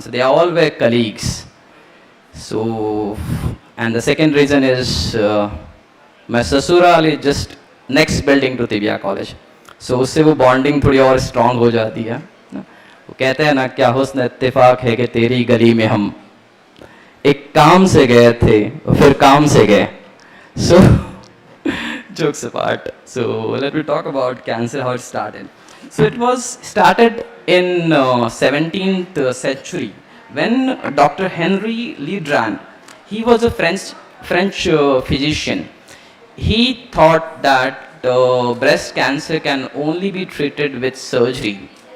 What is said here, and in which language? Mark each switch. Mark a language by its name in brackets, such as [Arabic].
[English] So they all were colleagues. So, and the second reason is my sasural is just next building to Tibia College. [Hindi] So उससे वो bonding थोड़ी और strong हो जाती है. वो कहते हैं ना, क्या हुस्न इत्तेफाक है कि तेरी गली में हम एक काम से गए थे और फिर काम से गए. [English] So jokes apart. So let me talk about cancer, how it started. So it was started in 17th century When Dr. Henry Legrand, he was a French physician. He thought that breast cancer can only be treated with surgery.